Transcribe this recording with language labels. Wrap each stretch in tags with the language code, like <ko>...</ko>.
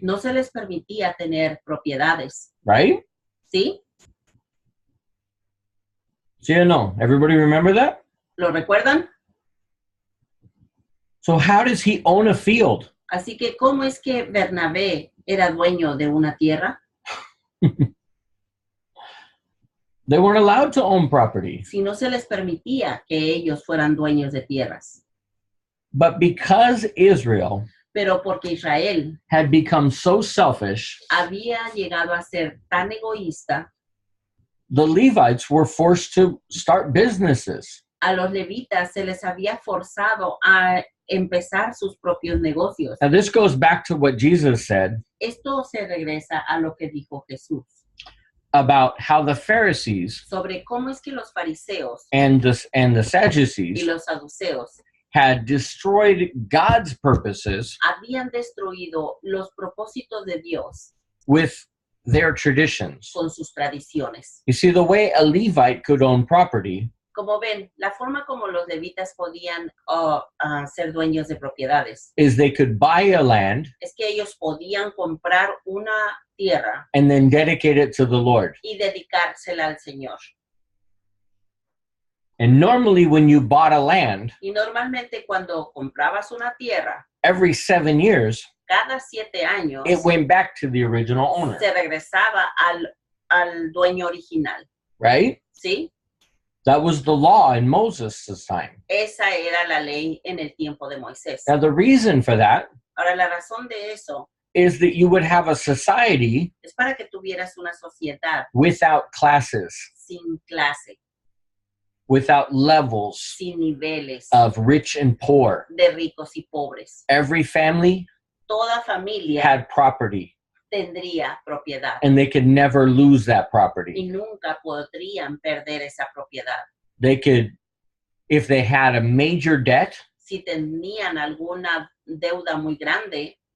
<es>no se les permitía tener propiedades,</es> <en>right?</en> <es>¿sí?</es> <en>See or no? Everybody remember that?</en> <es>¿Lo recuerdan?</es> <en>So how does he own a field?</en> <es>Así que, ¿cómo es que Bernabé era dueño de una tierra?</es> <en>They weren't allowed to own property.</en> <es>Si no se les permitía que ellos fueran dueños de tierras.</es> <en>But because Israel</en> <es>Pero porque Israel</es> <en>had become so selfish,</en> <es>había llegado a ser tan egoísta,</es> <en>the Levites were forced to start businesses.</en> <es>a los levitas se les había forzado a empezar sus propios negocios.</es> <en>Now, this goes back to what Jesus said</en> <es>Esto se regresa a lo que dijo Jesús</es> <en>about how the Pharisees</en> <es>sobre cómo es que los fariseos</es> <en>and the</en> <es>y</es> <en>Sadducees</en> <es>los saduceos</es> <en>had destroyed God's purposes</en> <es>habían destruido los propósitos de Dios</es> <en>with their traditions.</en> <es>con sus tradiciones.</es> <en>You see, the way a Levite could own property</en> <es>Como ven, la forma como los levitas podían ser dueños de propiedades</es> <en>is they could buy a land</en> <es>es que ellos podían comprar una tierra</es> <en>and then dedicate it to the Lord.</en> <es>y dedicársela al Señor.</es> <en>And normally when you bought a land,</en> <es>Y normalmente cuando comprabas una tierra,</es> <en>every 7 years,</en> <es>cada 7 años</es> <en>it went back to the original owner,</en> <es>se regresaba al dueño original,</es> <en>right?</en> <es>¿sí?</es> <en>That was the law in Moses' time.</en> <es>Esa era la ley en el tiempo de Moisés.</es> <en>Now, the reason for that</en> <es>Ahora, la razón de eso</es> <en>is that you would have a society</en> <es>es para que tuvieras una sociedad</es> <en>without classes,</en> <es>sin clase,</es> <en>without levels</en> <es>sin niveles</es> <en>of rich and poor.</en> <es>de ricos y pobres.</es> <en>Every family</en> <es>Toda familia</es> <en>had property,</en> <es>tendría propiedad</es> <en>and they could never lose that</en> <es>y</es> <en>property.</en> <es>nunca podrían perder esa propiedad.</es> <en>They could, if they had a major debt,</en> <es>Si tenían alguna deuda muy grande,</es>